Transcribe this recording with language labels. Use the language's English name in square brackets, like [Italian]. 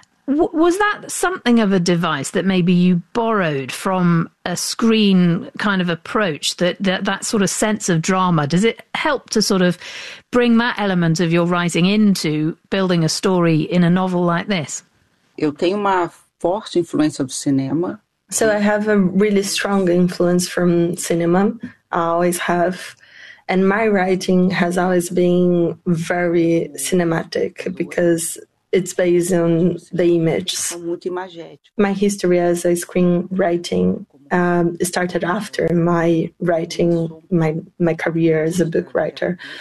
[English] Was that something of a device that maybe you borrowed from a screen kind of approach, that sort of sense of drama? Does it help to sort of bring that element of your writing into building a story in a novel like this? [Portuguese] Eu tenho uma forte influência do cinema. [English] So I have a really strong influence from cinema. I always have. And my writing has always been very cinematic because it's based on the image. My history as a screenwriting started after my writing, my career as a book writer.